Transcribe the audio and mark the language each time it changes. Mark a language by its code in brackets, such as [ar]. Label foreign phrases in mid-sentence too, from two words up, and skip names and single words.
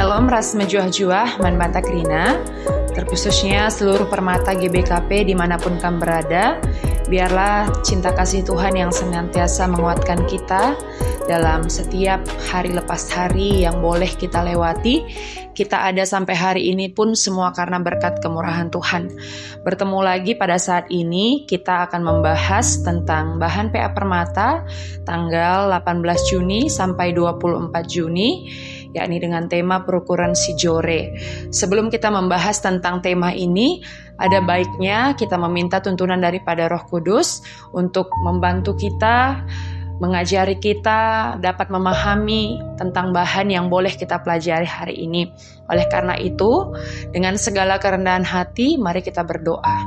[btx] ras mejuah-juah manbanta krina, [id] terkhususnya seluruh permata GBKP dimanapun kamu berada. Biarlah cinta kasih Tuhan yang senantiasa menguatkan kita dalam setiap hari lepas hari yang boleh kita lewati. Kita ada sampai hari ini pun semua karena berkat kemurahan Tuhan. Bertemu lagi pada saat ini, kita akan membahas tentang bahan PA Permata tanggal 18 Juni sampai 24 Juni, yakni dengan tema [btx] perukuran si jore. [id] Sebelum kita membahas tentang tema ini, ada baiknya kita meminta tuntunan daripada Roh Kudus untuk membantu kita, mengajari kita dapat memahami tentang bahan yang boleh kita pelajari hari ini. Oleh karena itu, dengan segala kerendahan hati, mari kita berdoa.